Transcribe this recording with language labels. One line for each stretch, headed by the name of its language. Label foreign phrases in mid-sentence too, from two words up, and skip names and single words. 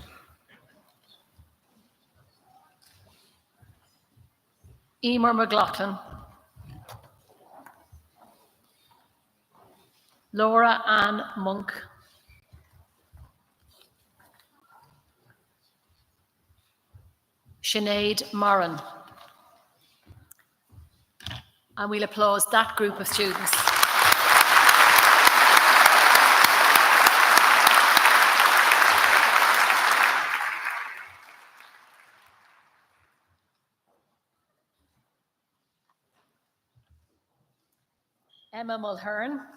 English: Emer McLaughlin. Laura Ann Monk. Sinead Moran. And we'll applaud that group of students. Emma Mulhern.